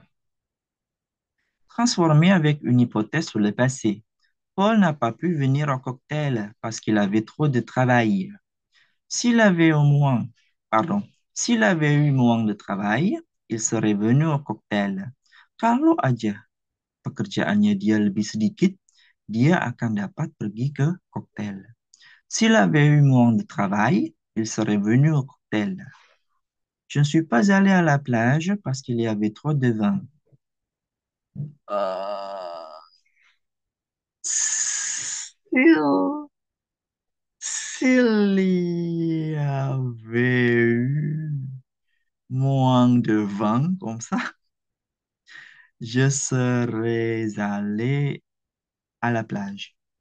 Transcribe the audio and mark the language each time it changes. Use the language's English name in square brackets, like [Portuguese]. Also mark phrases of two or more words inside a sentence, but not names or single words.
[French] Transformer avec une hypothèse sur le passé. Paul n'a pas pu venir au cocktail parce qu'il avait trop de travail. S'il avait au moins, pardon, s'il avait eu moins de travail, il serait venu au cocktail. [Indonesian] Kalau aja pekerjaannya dia lebih sedikit, dia akan dapat pergi ke cocktail. [French] S'il avait eu moins de travail, il serait venu au cocktail. Je ne suis pas allé à la plage parce qu'il y avait trop de vent. Euh, s'il, s'il y avait eu moins de vent comme ça, je serais allé à la plage.